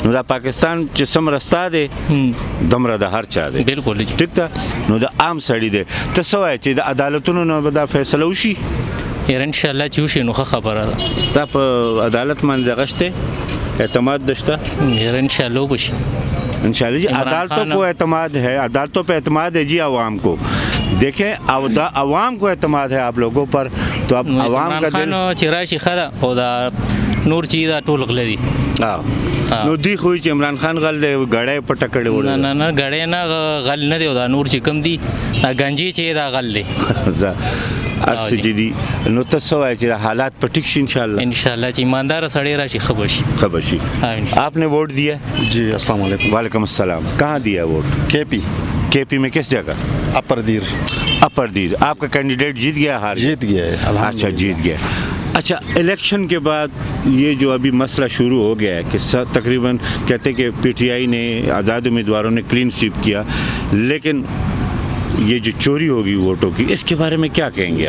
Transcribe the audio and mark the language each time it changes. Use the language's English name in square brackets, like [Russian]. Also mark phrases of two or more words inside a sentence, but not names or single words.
[Pashto] نو دا پاکستان چې څومره ستا دی دومره د هر چا دی. بالکل جی. ټیک ده. نو د عام سړي دی. ته څه وایې چې د عدالتونو نه به دا فیصله وشي؟ یاره انشاءالله چې وشي نو ښه خبره ده. دا په عدالت باندې دغه شته اعتماد دشته؟ یاره انشاءالله وبشي. [Urdu] انشاءاللہ جی. عدالتوں کو اعتماد ہے، عدالتوں پہ اعتماد ہے جی عوام کو. دیکھیں عوام کو اعتماد ہے آپ لوگوں پر، تو اب عوام کا دل [Pashto] چې راشي ښه ده، خو دا نور چې دا ټول غله دي. نو دی خو چې عمران خان غل دی، غړی په ټکړې وړي. نه نه غړی نه، غل نه دی. او دا نور چې کم دي، دا گنجي چې دا غل دی. ارس جدي. نو ته څه وایې چې حالات په ټیک شي انشاءاللہ؟ انشاءالله چې ایماندار سړی راشي ښه به شي. خبر شي. [Urdu] آپ نے ووٹ دیا؟ [Arabic] جی السلام علیکم. وعلیکم السلام. [Urdu] کہاں دیا ووٹ؟ کے پی میں کس جگہ؟ اپر دیر. اپر دیر. آپ کا کینڈیڈیٹ جیت گیا؟ ہار جیت گیا ہے. اچھا جیت گیا. اچھا الیکشن کے بعد یہ جو ابھی مسئلہ شروع ہو گیا ہے کہ تقریباً کہتے کہ پی ٹی آئی نے، آزاد امیدواروں نے [English] clean sweep [Urdu] کیا، لیکن یہ جو چوری ہوگی ووٹوں کی، اس کے بارے میں کیا کہیں گے آپ؟